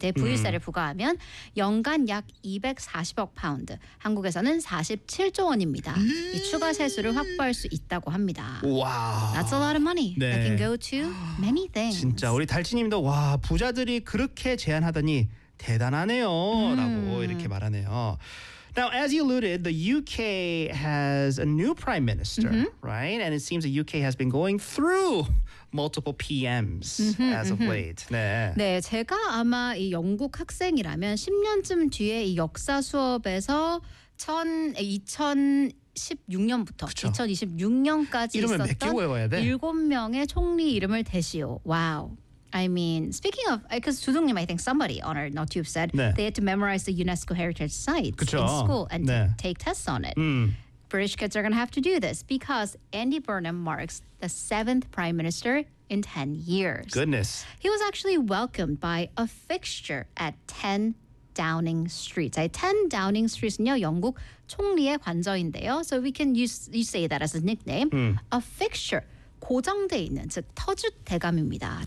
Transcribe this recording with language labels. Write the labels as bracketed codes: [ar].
[ko] 50%대 부유세를 부과하면 연간 약 240억 파운드, 한국에서는 47조 원입니다. 이 추가 세수를 확보할 수 있다고 합니다. 와, [en] That's a lot of money. [ko] 네. [en] That can go to many things. [ko] 진짜 우리 달치님도 와 부자들이 그렇게 제안하더니 대단하네요. 라고 이렇게 말하네요. [en] Now, as you alluded, the UK has a new prime minister, right? And it seems the UK has been going through multiple PMs as of late. [ko] 네. 네, 제가 아마 이 영국 학생이라면 10년쯤 뒤에 이 역사 수업에서 2016년부터 그쵸? 2026년까지 이름을 있었던 몇 개 외워야 돼? 7명의 총리 이름을 대시오. 와우. [en] I mean, speaking of, because 두둥님, I think somebody on our NotTube said [ko] 네. [en] they had to memorize the UNESCO heritage sites [ko] 그쵸. [en] in school and [ko] 네. [en] take tests on it. British kids are going to have to do this because Andy Burnham marks the 7th prime minister in 10 years. Goodness. He was actually welcomed by a fixture at 10 Downing Street. [ko] 10 Downing Street은요, 영국 총리의 관저인데요. [en] So we can you say that as a nickname, a fixture. [ko] 고정돼 있는 즉 터줏대감입니다.